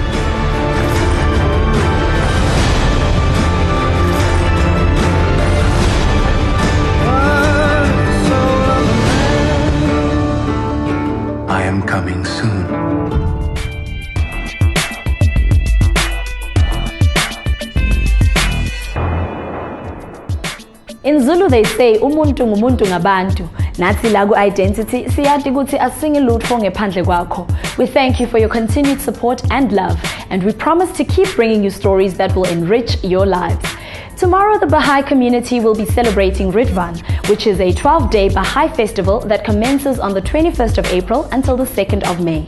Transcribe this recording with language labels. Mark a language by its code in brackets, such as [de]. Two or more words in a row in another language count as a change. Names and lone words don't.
[en] I am coming soon. In Zulu they say [zu] umuntu ngumuntu ngabantu. [ss] Nathi la ku-i-Dentity siyati ukuthi asingi lutho ngephandle kwakho. [en] We thank you for your continued support and love, and we promise to keep bringing you stories that will enrich your lives. Tomorrow, the Baha'i community will be celebrating Ridvan, which is a 12-day Baha'i festival that commences on the 21st of April until the 2nd of May.